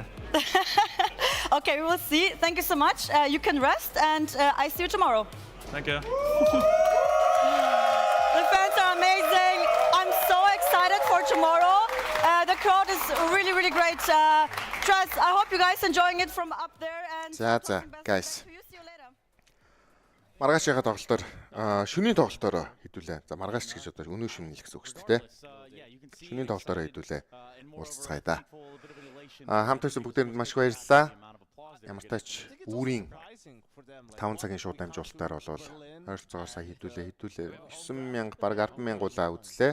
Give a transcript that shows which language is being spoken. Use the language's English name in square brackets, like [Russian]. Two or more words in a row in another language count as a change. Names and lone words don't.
[English] Okay, we will see. Thank you so much. You can rest, and I see you tomorrow. Thank you. The fans are amazing. I'm so excited for tomorrow. The crowd is really, really great. Trust, I hope you guys enjoying it from up there. And [Mongolian] За guys. Маргаашийн тоглолтоор шөнийн тоглолтоор хэдүүлээ. За маргааш гэж одоо өнөө шөнө л гэсэн үг шүү дээ. Шөнийн тоглолтоор хэдүүлээ. Уулзцгаая да. Хамт байсан бүгдээрэнд маш их баярлалаа. Ямар ч тач үүрийн 5 цагийн шууд дамжуулалтаар болвол ойролцоогоор сая хэдүүлээ 9000 бараг 100000 гуулаа үзлээ.